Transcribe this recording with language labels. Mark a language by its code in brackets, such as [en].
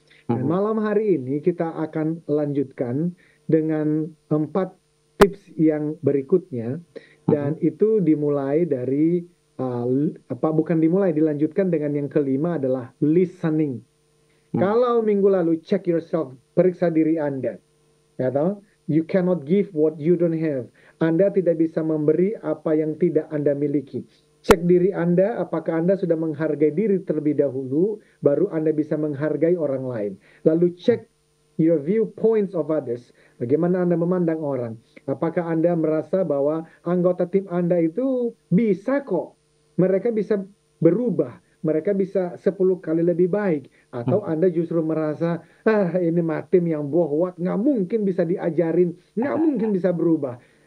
[id] Dan malam hari ini kita akan lanjutkan dengan 4 tips yang berikutnya. Dan itu dimulai dari, dilanjutkan dengan yang kelima adalah listening. Kalau minggu lalu [en] check yourself, [id] periksa diri Anda. Ya tahu? [en] You cannot give what you don't have. [id] Anda tidak bisa memberi apa yang tidak Anda miliki. Cek diri Anda, apakah Anda sudah menghargai diri terlebih dahulu, baru Anda bisa menghargai orang lain. Lalu cek [en] your viewpoints of others. [id] Bagaimana Anda memandang orang? Apakah Anda merasa bahwa anggota tim Anda itu bisa kok? Mereka bisa berubah. Mereka bisa 10 kali lebih baik. Atau Anda justru merasa, ini mah tim yang bohwat, nggak mungkin bisa diajarin, nggak mungkin bisa berubah.